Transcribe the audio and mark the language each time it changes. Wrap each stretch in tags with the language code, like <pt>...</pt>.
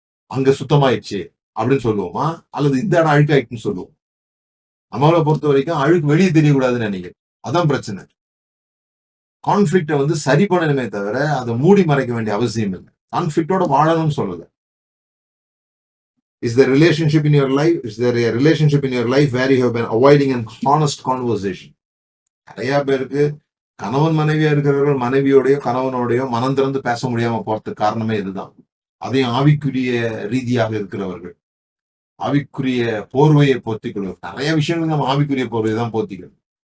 <ta>அங்க சுத்தமாயிடுச்சு அப்படின்னு சொல்லுவோமா, அல்லது இந்த இடம் அழுக்காயிடுச்சுன்னு சொல்லுவோம்? நம்மளை பொறுத்த வரைக்கும் அழுக்கு வெளியே தெரியக்கூடாதுன்னு நினைக்கிறேன். அதான் பிரச்சனை. கான்ஃபிளிக்ட வந்து சரி பண்ணணுமே தவிர அதை மூடி மறைக்க வேண்டிய அவசியம் இல்லை. கான்ஃபிளிக்டோட வாழணும்னு சொல்லல.</ta> <en>Is there a relationship in your life? Is there a relationship in your life where you have been avoiding an honest conversation?</en> <ta>நிறைய பேருக்கு கணவன் மனைவியா இருக்கிறவர்கள் மனைவியோடயோ கணவனோடயோ மனம் திறந்து பேச முடியாம போறதுக்கு காரணமே இதுதான். அதையும் ஆவிக்குரிய ரீதியாக இருக்கிறவர்கள் ஆவிக்குரிய போர்வையை போத்திக்கொள்வது. நிறைய விஷயங்கள் நம்ம ஆவிக்குரிய போர்வையை தான் போத்திக்கணும்.</ta>